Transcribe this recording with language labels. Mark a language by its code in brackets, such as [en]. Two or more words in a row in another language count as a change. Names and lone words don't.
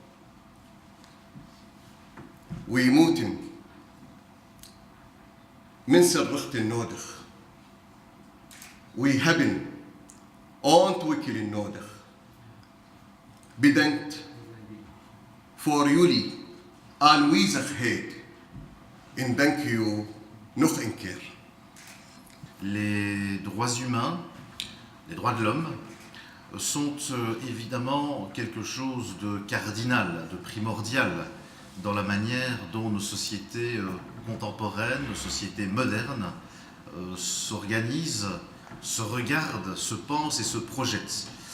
[nl] We moeten mensenrechten nodig. We hebben ontwikkeling nodig. Bedankt voor jullie aanwezigheid en dank u nog een keer. [fr] Les droits humains, les droits de l'homme, sont évidemment quelque chose de cardinal, de primordial dans la manière dont nos sociétés contemporaines, nos sociétés modernes s'organisent, se regardent, se pensent et se projettent.